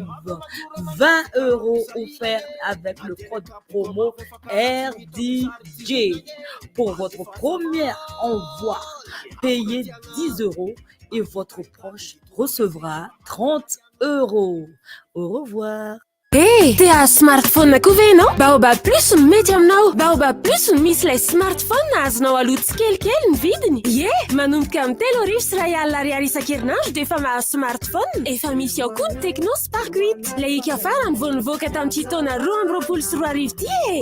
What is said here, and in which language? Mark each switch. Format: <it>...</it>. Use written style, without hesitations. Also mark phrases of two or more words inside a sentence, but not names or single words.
<fr>20 € offerts avec le code promo RDJ. Pour votre premier envoi, payez 10 € et votre proche recevra 30 €. Au revoir. Hey, t'as un smartphone</fr> <mg>na kovenao? Baobab Plus mety aminao. Baobab Plus misy ilay smartphone azonao aloto kelikely ny vidiny. Manomboka amin'ny 3,00 ariary isan-kerinandro dia efa mahazo smartphone. Efa misy ao koa ny Tecno Spark 8. Ilay ika farany vao nivoaka tamin'ity taona 2024 ty e.</mg>